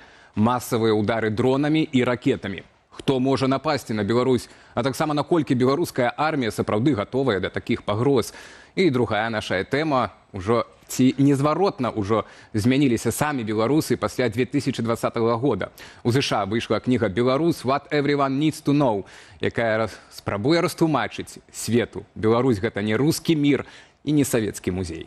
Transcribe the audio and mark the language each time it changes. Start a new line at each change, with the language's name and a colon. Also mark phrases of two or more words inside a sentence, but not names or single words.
Belarusian: Масавыя ўдары дронамі і ракетамі. Хто можа напасці на Беларусь, а таксама наколькі беларуская армія сапраўды гатовая да такіх пагроз. І другая наша тэма, ужо ці незваротна ўжо змяніліся самі беларусы пасля 2020 года. У ЗША выйшла кніга «Беларус.
English: What everyone needs to know»,
Belarusian: якая спрабуе растлумачыць свету. Беларусь – гэта не рускі мір і не савецкі музей.